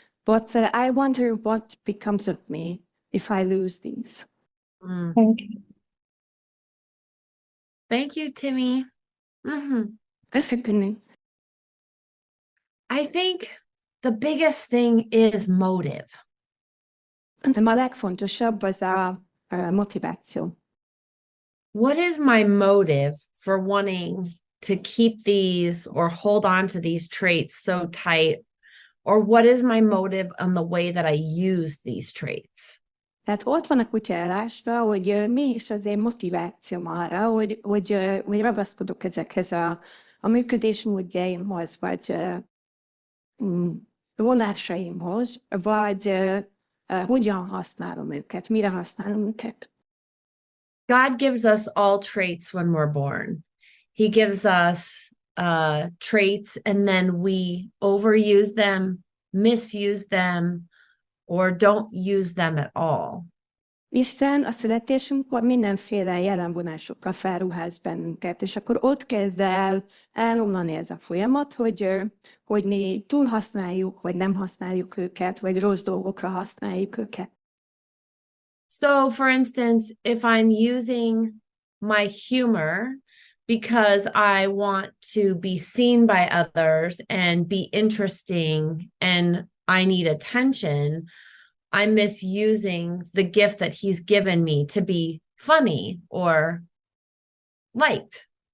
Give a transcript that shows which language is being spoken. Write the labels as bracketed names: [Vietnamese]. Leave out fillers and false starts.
[English] But I wonder what becomes of me if I lose these. Thank you. Thank you, Timmy. [Hungarian] Köszönöm. [English] I think the biggest thing is motive. [Hungarian] A legfontosabb az a motiváció. [English] What is my motive for wanting to keep these or hold on to these traits so tight? Or what is my motive on the way that I use these traits? [Hungarian] Tehát ott van a kutya elásva, hogy mi is az én motivációm arra, hogy ragaszkodok ezekhez a működésmódjaimhoz, vagy vonásaimhoz, vagy hogyan használom őket, mire használom őket. [English] God gives us all traits when we're born. He gives us traits and then we overuse them, misuse them, or don't use them at all. [Hungarian] Isten a születésünkkor mindenféle jellemvonásokkal felruház bennünket, és akkor ott kezd el elromlani ez a folyamat, hogy mi túlhasználjuk, vagy nem használjuk őket, vagy rossz dolgokra használjuk őket. [English] So, for instance, if I'm using my humor because I want to be seen by others and be interesting and I need attention, I'm misusing the gift that he's given me to be funny or liked.